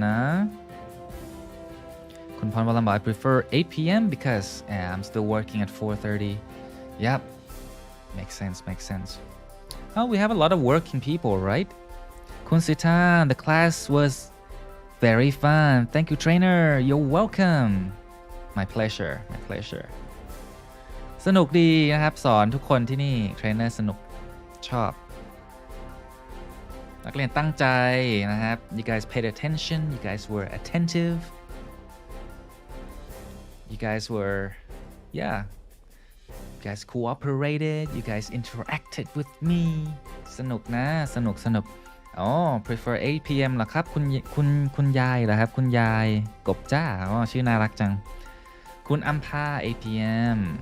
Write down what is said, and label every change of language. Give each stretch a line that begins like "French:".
Thai: นะคุณพรวรรณบอก
English: I prefer 8 p.m. because I'm still working at 4:30 yep makes sense oh we have a lot of working people right คุณสิทา the class was very fun thank you trainer you're welcome my pleasure
Thai: สนุกดีนะครับสอนทุกคนที่นี่เทรนเนอร์สนุกชอบ นักเรียนตั้งใจนะครับ
English: you guys paid attention you guys were attentive you guys were you guys cooperated you guys interacted with me
Thai: สนุกนะสนุก
English: prefer 8 p.m.
Thai: เหรอครับคุณยายเหรอครับคุณยายกบจ้าชื่อน่ารักจังคุณอัมพา 8 p.m.